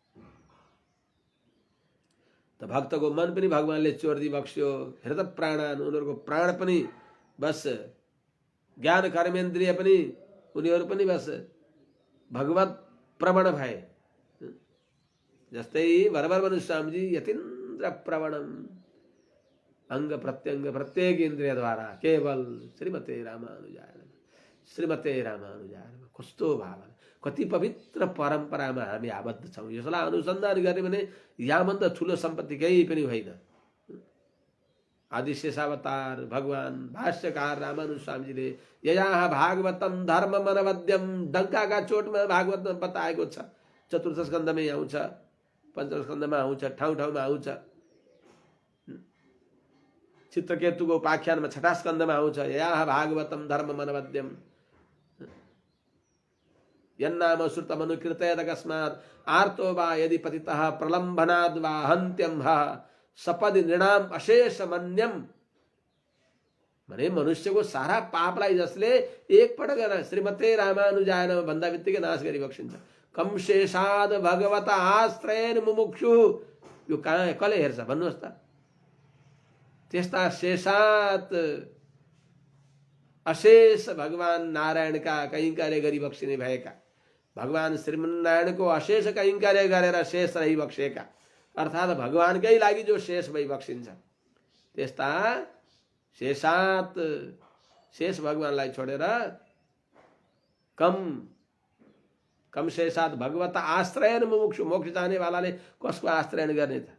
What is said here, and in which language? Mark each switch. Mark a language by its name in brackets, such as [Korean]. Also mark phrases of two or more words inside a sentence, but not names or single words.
[Nepali] त भक्तको मन पनि भगवानले चोरी बक्स्यो। [Sanskrit] हृत प्राणान, [Nepali] उनीहरूको प्राण पनि बस, ज्ञान कर्मेन्द्रिय पनि उनीहरू पनि बस [Sanskrit] भगवत प्रवण [Nepali] भए। जस्तै भरभर स्वामीजी [Sanskrit] यतीन्द्र प्रवणम, अंग प्रत्यंग प्रत्येक इंद्रिय द्वारा केवल श्रीमते रामानुजाय नमः, श्रीमते रामानुजाय नमः। [Nepali] कस्तो भावना, कति पवित्र परम्परामा हामी आबद्ध छौँ। यसलाई अनुसन्धान गर्ने भने याभन्दा ठुलो सम्पत्ति केही पनि होइन। आदि शेषावतार भगवान भाष्यकार रामानुज स्वामीजीले [Sanskrit] ययाह भागवतम धर्म मनवद्यम, [Nepali] डङ्काका चोटमा भागवतमा बताएको छ। चतुर्थ स्कन्धमै आउँछ, पञ्चम स्कन्धमा आउँछ, ठाउँ ठाउँमा आउँछ। चित्रकेतुको उपाख्यानमा छठा स्कन्धमा आउँछ, [Sanskrit] ययाह भागवतम धर्म मनवद्यम यन्नाम श्रुतमनुकीर्तयत अकस्मात् आर्तो वा यदि पतितः प्रलम्भनाद् वा हन्त्यं सपदि नृणाम अशेष मन्यम। [Nepali] भने मनुष्यको सारा पापलाई जसले एकपटक [Sanskrit] श्रीमते रामानुजाय नमः [Nepali] भन्दा बित्तिकै नाश गरी बक्सिन्छ। [Sanskrit] कम शेषाद भगवत आश्रयन मुमुक्षु, [Nepali] यो कहाँ कसले हेर्छ भन्नुहोस् त। त्यस्ता शेषात अशेष भगवान नारायण का कैंकर्य गरी बक्सिने भएका, भगवान श्रीमन्नारायणको अशेष कैंकर्य गरेर शेष रही बक्सेका, अर्थात् भगवानकै लागि जो शेष भई बक्सिन्छ त्यस्ता शेषात शेष भगवानलाई छोडेर [Sanskrit] कम शेषात भगवत आश्रयन मुमुक्षु, [Nepali] मोक्ष जाने वालाले कसको आश्रयन गर्ने त?